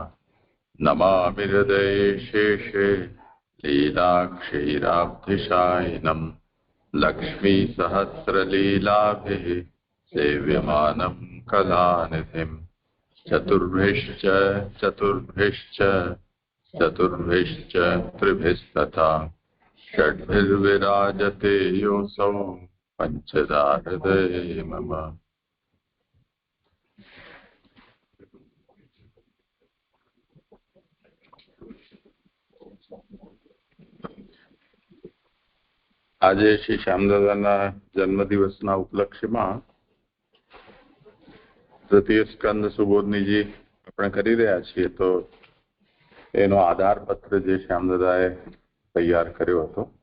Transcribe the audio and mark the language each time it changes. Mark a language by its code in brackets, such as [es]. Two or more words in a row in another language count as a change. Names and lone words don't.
[sa] नमामि हृदये शेषे लीलाक्षीराब्धिशायिनं लक्ष्मीसहस्रलीलाभिः सेव्यमानं कलानिधिं चतुर्भिश्च त्रिभिस्तथा षड्भिर्विराजते योऽसौ पंचदा हृदये मम। [gu] આજે શ્રી શ્યામદાદાના જન્મદિવસના ઉપલક્ષ્યમાં તૃતીય સ્કંદ સુબોધનીજી આપણે કરી રહ્યા છીએ, તો એનો આધારપત્ર જે શ્યામદાદાએ તૈયાર કર્યો હતો